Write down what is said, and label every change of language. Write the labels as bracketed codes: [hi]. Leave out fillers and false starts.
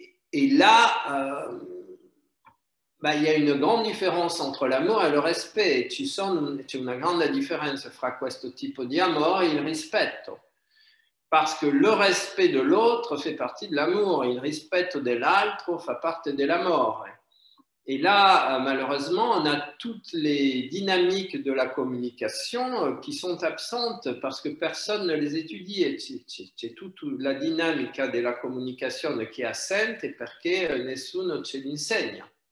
[fr] Et là, il y a une grande différence entre l'amour [it] e il rispetto. C'è una grande differenza fra questo tipo di amore e il rispetto. [fr] Parce que le respect de l'autre fait partie de l'amour, et le respect de l'altro fait partie de l'amour. Et là, malheureusement, on a toutes les dynamiques de la communication qui sont absentes parce que personne ne les étudie. [it] C'è tutta la dinamica della comunicazione che è assente perché nessuno ce l'insegna.